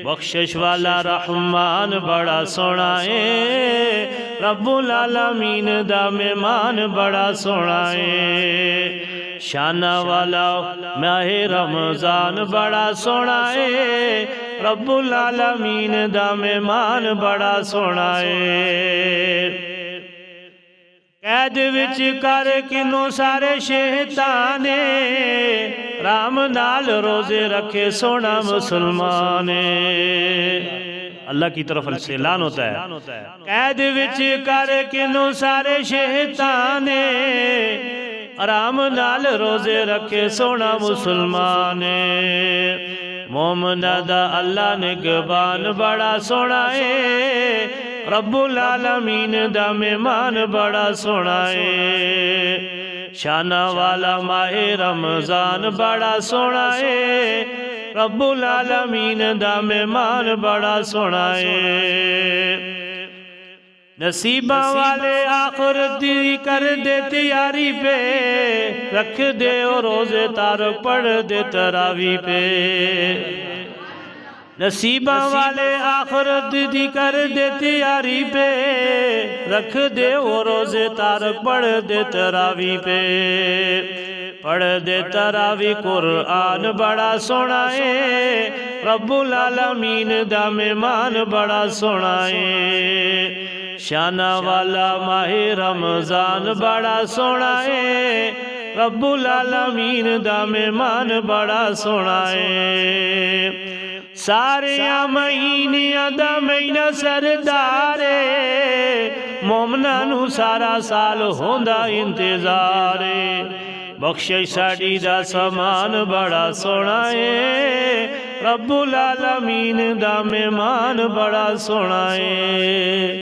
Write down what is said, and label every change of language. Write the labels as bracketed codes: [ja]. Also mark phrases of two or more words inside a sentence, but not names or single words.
[pa] ਬਖ਼ਸ਼ਿਸ਼ ਵਾਲਾ ਰਹਿਮਾਨ ਬੜਾ ਸੋਹਣਾ ਹੈ, ਰੱਬੁਲ ਆਲਮੀਨ ਦਾ ਮਹਿਮਾਨ ਬੜਾ ਸੋਹਣਾ ਹੈ। ਸ਼ਾਨਾਂ ਵਾਲਾ ਮਾਹੇ ਰਮਜ਼ਾਨ ਬੜਾ ਸੋਹਣਾ ਹੈ, ਰੱਬੁਲ ਆਲਮੀਨ ਦਾ ਮਹਿਮਾਨ ਬੜਾ ਸੋਹਣਾ ਹੈ। ਕੈਦ ਵਿਚ ਕਰ ਕਿੰਨੂ ਸਾਰੇ ਸ਼ੈਤਾਨੇ, ਰਾਮ ਨਾਲ ਰੋਜ਼ੇ ਰੱਖੇ ਸੋਹਣਾ ਮੁਸਲਮਾਨ। [ur] اللہ کی طرف سے اعلان ہوتا ہے, [pa] ਕੈਦ ਵਿਚ ਕਰ ਕਿੰਨੂ ਸਾਰੇ ਸ਼ੈਤਾਨੇ, ਆਰਾਮ ਨਾਲ ਰੋਜ਼ੇ ਰੱਖੇ ਸੋਹਣਾ ਮੁਸਲਮਾਨ। ਮੋਮਨਾਂ ਦਾ ਅੱਲਾਹ ਨਿਗਹਬਾਨ ਬੜਾ ਸੋਹਣਾ ਹੈ, ਰੱਬੁਲ ਆਲਮੀਨ ਦਾ ਮਹਿਮਾਨ ਬੜਾ ਸੋਹਣਾ ਹੈ। ਸ਼ਾਨਾਂ ਵਾਲਾ ਮਾਹੇ ਰਮਜ਼ਾਨ ਬੜਾ ਸੋਹਣਾ ਹੈ, ਰੱਬੁਲ ਆਲਮੀਨ ਦਾ ਮਹਿਮਾਨ ਬੜਾ ਸੋਹਣਾ ਹੈ। ਨਸੀਬਾਂ ਵਾਲੇ ਆਖ਼ਿਰਤ ਦੀ ਕਰ ਦੇ ਤਿਆਰੀ ਪੇ, ਰੱਖ ਦੇ ਔਰ ਰੋਜ਼ੇ ਤਾਰ ਪੜ੍ਹ ਦੇ ਤਰਾਵੀ ਪੇ। ਨਸੀਬਾਂ ਵਾਲੇ ਆਖ਼ਿਰਤ ਦੀ ਕਰ ਦੇ ਤਿਆਰੀ ਪੇ, ਰੱਖ ਦੇ ਵੋ ਰੋਜ਼ੇ ਤਾਰ ਪੜ੍ਹ ਦੇ ਤਰਾਵੀ ਪੇ। ਪੜ੍ਹ ਦੇ ਤਰਾਵੀ ਕੁਰਾਨ ਬੜਾ ਸੋਹਣਾ ਹੈ, ਰੱਬੁਲ ਆਲਮੀਨ ਦਾ ਮਹਿਮਾਨ ਬੜਾ ਸੋਹਣਾ ਹੈ। ਸ਼ਾਨਾਂ ਵਾਲਾ ਮਾਹੇ ਰਮਜ਼ਾਨ ਬੜਾ ਸੋਹਣਾ ਹੈ, ਰੱਬੁਲ ਆਲਮੀਨ ਦਾ ਮਹਿਮਾਨ ਬੜਾ ਸੋਹਣਾ ਹੈ। ਸਾਰੇ ਮਹੀਨਿਆਂ ਦਾ ਮਹੀਨਾ ਸਰਦਾਰੇ, ਮੋਮਨਾਂ ਨੂੰ ਸਾਰਾ ਸਾਲ ਹੁੰਦਾ ਇੰਤਜ਼ਾਰ। ਬਖ਼ਸ਼ਿਸ਼ ਸਾਡੀ ਦਾ ਸਾਮਾਨ ਬੜਾ ਸੋਹਣਾ ਹੈ, ਰੱਬੁਲ ਆਲਮੀਨ ਦਾ ਮਹਿਮਾਨ ਬੜਾ ਸੋਹਣਾ ਹੈ।